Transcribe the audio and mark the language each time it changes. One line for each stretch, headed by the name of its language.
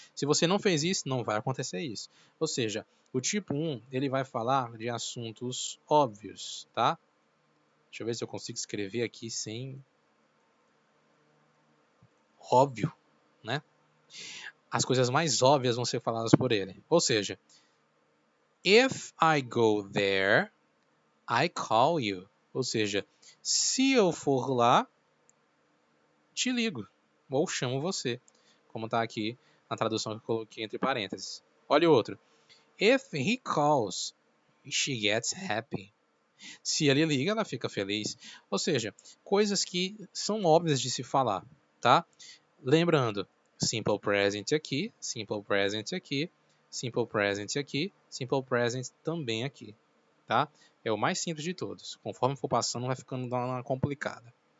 Portuguese: Se você não fez isso, não vai acontecer isso. Ou seja, o tipo 1, ele vai falar de assuntos óbvios, tá? Deixa eu ver se eu consigo escrever aqui sem óbvio, né? As coisas mais óbvias vão ser faladas por ele. Ou seja,
English: if I go there, I call you.
Portuguese: Ou seja, se eu for lá, te ligo ou chamo você, como está aqui na tradução que eu coloquei entre parênteses. Olha o outro.
English: If he calls, she gets happy.
Portuguese: Se ele liga, ela fica feliz. Ou seja, coisas que são óbvias de se falar, tá? Lembrando, simple present aqui, simple present aqui, simple present aqui, simple present também aqui, tá? É o mais simples de todos. Conforme for passando, vai ficando uma complicada.